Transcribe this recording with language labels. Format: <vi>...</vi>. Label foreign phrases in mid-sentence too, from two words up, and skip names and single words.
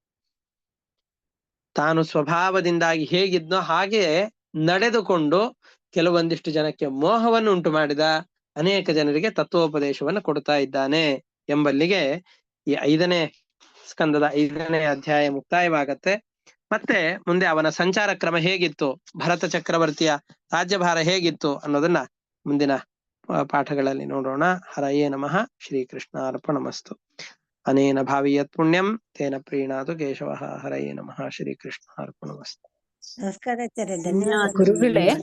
<kn>ತಾನು ಸ್ವಭಾವದಿಂದಾಗಿ ಹೇಗಿದ್ನೋ ಹಾಗೆ ನಡೆದುಕೊಂಡು ಕೆಲವೊಂದಿಷ್ಟು ಜನಕ್ಕೆ ಮೋಹವನ್ನು ಉಂಟು ಮಾಡಿದ, ಅನೇಕ ಜನರಿಗೆ ತತ್ವೋಪದೇಶವನ್ನು ಕೊಡ್ತಾ ಇದ್ದಾನೆ ಎಂಬಲ್ಲಿಗೆ ಈ 5ನೇ ಸ್ಕಂದದ 5ನೇ ಅಧ್ಯಾಯ ಮುಕ್ತಾಯವಾಗತ್ತೆ. ಮತ್ತೆ ಮುಂದೆ ಅವನ ಸಂಚಾರ ಕ್ರಮ ಹೇಗಿತ್ತು, ಭರತ ಚಕ್ರವರ್ತಿಯ ರಾಜ್ಯಭಾರ ಹೇಗಿತ್ತು ಅನ್ನೋದನ್ನ ಮುಂದಿನ ಪಾಠಗಳಲ್ಲಿ ನೋಡೋಣ.</kn> <sa>ಹರಯೇ ನಮಃ. ಶ್ರೀಕೃಷ್ಣ ಅರ್ಪಣಮಸ್ತು. ಅನೇನ ಭಾವಿಯತ್ ಪುಣ್ಯಂ ತೇನ ಪ್ರೀಣಾತು ಕೇಶವಃ. ಹರಯೇ ನಮಃ. ಶ್ರೀಕೃಷ್ಣ ಅರ್ಪಣಮಸ್ತು.</sa> <kn>ನಮಸ್ಕಾರ ಆಚಾರ್ಯ, ಧನ್ಯವಾದ ಗುರುಗಳೇ</kn>